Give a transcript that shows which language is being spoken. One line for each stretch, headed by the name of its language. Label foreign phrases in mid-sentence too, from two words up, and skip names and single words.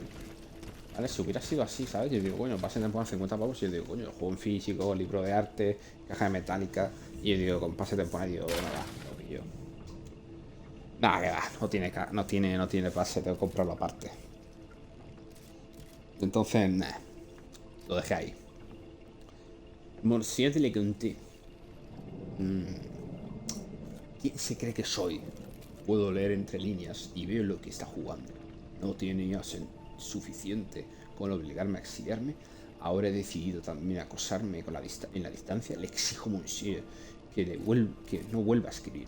Spanish: Vale, si hubiera sido así, ¿sabes? Yo digo, coño, pase de temporada 50 pavos, y yo digo, coño, el juego en físico, libro de arte, caja de metálica, y yo digo, con pase de temporada, digo, bueno, va, lo pillo. Nada, que va, no tiene pase, tengo que comprarlo aparte. Entonces, nah, lo dejé ahí. Monsieur de Leconte. ¿Quién se cree que soy? Puedo leer entre líneas y veo lo que está jugando. No tiene ya suficiente con obligarme a exiliarme. Ahora he decidido también acosarme con en la distancia. Le exijo, Monsieur, que no vuelva a escribirme.